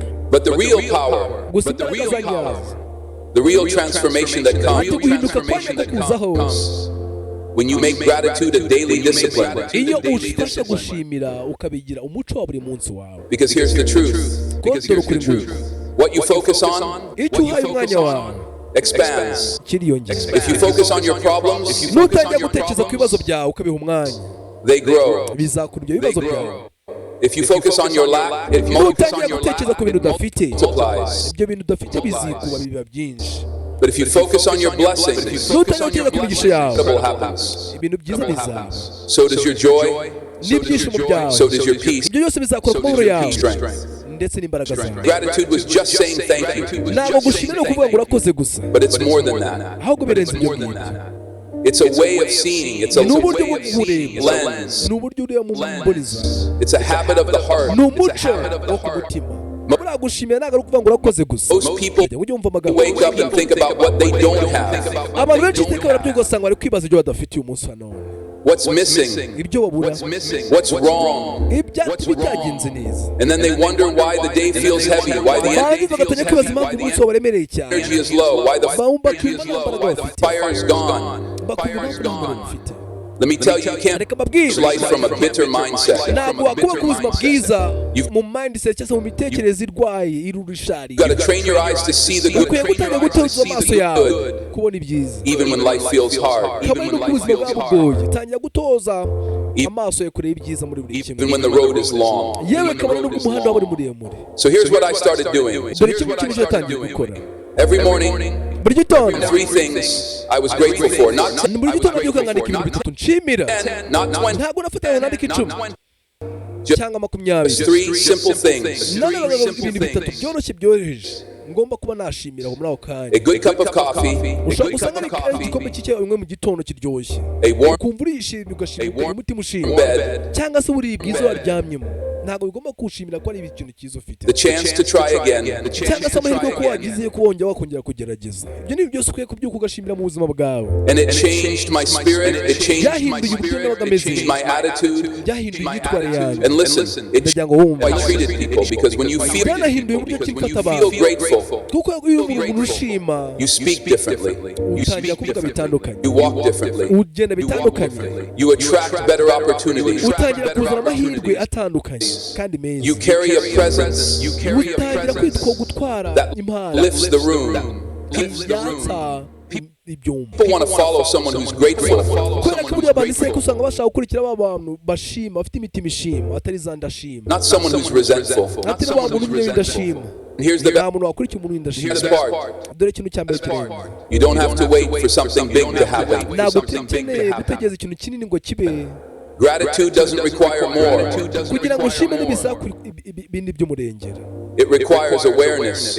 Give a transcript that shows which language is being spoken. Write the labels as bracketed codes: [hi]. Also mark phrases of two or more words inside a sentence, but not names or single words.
[en] but the real power, [rw] gusa imbaraga za nyazo, [en] the real transformation that [rw] ati [en] comes [rw] guhinduka kwajya kukuzaho [en] when you make gratitude a daily discipline. [rw] iyo ufashe gushimira ukabigira umuco wa buri munsi wawe. [en] Because here's the truth. [rw] Dore ukuri nguku, [en] What you focus on [rw] icyo uhaye umwanya wawe [en] expands. [rw] kiriyongera. [en] If you focus on your problems, [rw] nutangira gutekereza ku bibazo byawe ukabiha umwanya, [en] they grow. [rw] bizakura ibyo bibazo byawe. [en] If you focus on your lack, it [rw] nutangira gutekereza ku bintu udafite, [en] multiplies. [rw] ibyo bintu udafite bizikuba biba byinshi. [en] But if you focus on your blessings, [rw] nutangira gutekereza ku migisha yawe, [en] double happens. [rw] ibintu byiza bizaba. [en] So does your joy, [rw] n'ibyishimo byawe, [en] so does your peace, [rw] ibyo byose bizakora ku mahoro yawe [en] strength. [rw] ndetse n'imbaraga zawe. [en] Gratitude was just saying thank you, [rw] ntabwo gushimira ni ukuvuga ngo urakoze gusa, [en] but it's more than that. [rw] ahubwo birenze ibyo ngibyo. [en] It's a way of seeing. It's a [rw] ni uburyo bwo [en] lens. [rw] kureba, ni uburyo ureba mu mboniza, [en] It's a habit of the heart. [rw] ni umuco wo ku mutima. buriya gushimira ntabwo ari ukuvuga ngo urakoze gusa. [en] Most people [rw] ujye wumva amagambo, [en] wake up and think about what they don't have. [rw] abantu benshi iteka barabyuka ugasanga bari kwibaza ibyo badafitiye umunsi wa none, [en] What's missing? [rw] ibyo babura, [en] What's wrong? [rw] ibyatuma bitagenze neza. [en] And then they wonder why the day feels heavy, why the [rw] barangiza bagatangira kwibaza impamvu umunsi wawe uremereye cyane, [en] energy is low, why the [rw] bakumva nta mbaraga [en] why the [rw] bafite, [en] fire is gone. [rw] bakumva nta mbaraga bafite. [en] Let me tell you, you can't [rw] reka mbabwire, [en] approach life from a bitter mindset. [rw] ntabwo wakubaka ubuzima bwiza mu mindset cyangwa se mu mitekerereze irwaye irurishari. [en] You got to train your eyes to see the good, [rw] ukwiye gutangira gutoza amaso yawe kubona ibyiza, [en] even when life feels hard, [rw] kabone n'ubwo ubuzima bwaba bugoye. tangira gutoza amaso yawe kureba ibyiza muri buri kimwe, [en] even when the road is long. [rw] yewe kabone n'ubwo umuhanda waba uri muremure. [en] So here's what I started doing. [rw] dore kimwe cyo yatangiye gukora [en] Every morning, [rw] buri gitondo. [en] 3 things I was grateful for. Not 10, [rw] buri gitondo byuka nkandika ibintu bitatu nshimira, [en] not 20, [rw] ntabwo nafatanya nandika 10 cyangwa 20. [en] just 3 simple things. [rw] nanone ibintu bitatu byoroshye byoroheje ngomba kuba nashimira muri ako kanya. [en] A good cup of coffee, [rw] ushobora gusanga ari igikombe cy'icyayi umwe mu gitondo kiryoshye, [en] a warm [rw] ukumva urishimye ugashimira umutima ushimye, [en] bed, [rw] cyangwa se uburiri bwiza waryamyemo ntabwo bigomba kushimira ko ari ikintu cyiza ufite [en] the chance to try again, [rw] cyangwa se amahirwe ko wagize ko wakongera kugerageza. Ibyo ni byose ukwiye kubyuka ugashimira mu buzima bwawe. [en] and it changed my spirit, it changed my attitude, [rw] byahinduye imyitwarire yanjye. [en] and listen, it changed how I treated people, because when you feel grateful, [rw] kuko iyo umuntu ushima [en] you speak differently, [rw] utangira kuvuga bitandukanye, [en] you walk differently, [rw] ugenda bitandukanye, [en] you attract better opportunities, [rw] utangira kuzana amahirwe atandukanye kandi meza, [en] you carry a presence [rw] utangira kwitwa gutwara impano [en] that lifts the room. [rw] yatsa ibyumba. [en] People want to follow someone who's grateful. [rw] kubera ko buriya abantu iseko usanga bashaka gukurikira ba bantu bashima bafite imitima ishima atari za ndashima, [en] Not someone who's resentful. [rw] atari wa muntu umwe w'indashima. [en] And here's the [rw] nta muntu wakurikira umuntu w'indashima. [en] part. [rw] dore ikintu cya mbere kireba, [en] You don't have to wait for something big to happen. [rw] ntabwo ukeneye gutegereza ikintu kinini ngo kibe. [en] Gratitude doesn't require more. [rw] kugira ngo ushime n'ibisaba ibindi by'umurengera, [en] It requires awareness.